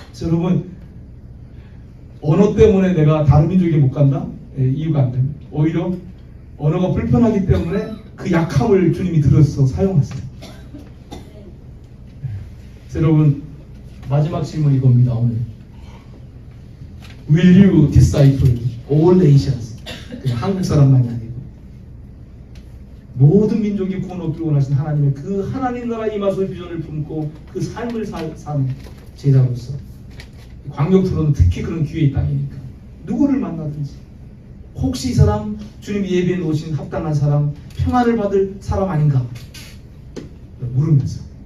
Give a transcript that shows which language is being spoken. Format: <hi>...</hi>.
<ko>여러분 언어 때문에 내가 다른 민족에 못 간다? 예, 이유가 안 됩니다. 오히려 언어가 불편하기 때문에 그 약함을 주님이 들어서 사용하세요. 여러분 마지막 질문 이겁니다. 오늘</ko> <en>Will you disciple all nations?</en> <ko>그냥 한국 사람만이 아니고 모든 민족이 구원 얻기를 원하신 하나님의 그 하나님 나라 임하소의 비전을 품고 그 삶을 사는 제자로서 광역 토론은 특히 그런 기회의 땅이니까 누구를 만나든지 혹시 이 사람 주님이 예비해 놓으신 합당한 사람, 평안을 받을 사람 아닌가 물으면서</ko>